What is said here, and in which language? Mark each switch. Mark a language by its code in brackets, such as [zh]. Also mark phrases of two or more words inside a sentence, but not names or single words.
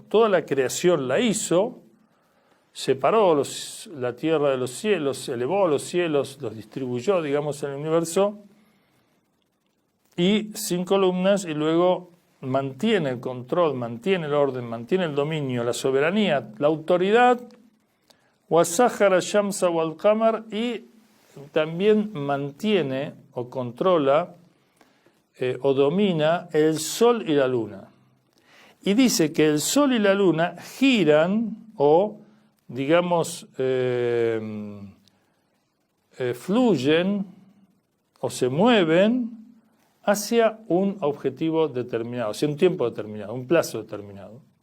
[es] Toda la creación la hizo, separó la tierra de los cielos, elevó los cielos, los distribuyó, digamos, en el universo, y sin columnas, y luego mantiene el control, mantiene el orden, mantiene el dominio, la soberanía, la autoridad, [ar] وَسَخَّرَ الشَّمْسَ وَالْقَمَرَ, [es] y también mantiene o controla o domina el sol y la luna. Y dice que el sol y la luna giran o, digamos, fluyen o se mueven hacia un objetivo determinado, hacia un tiempo determinado, un plazo determinado.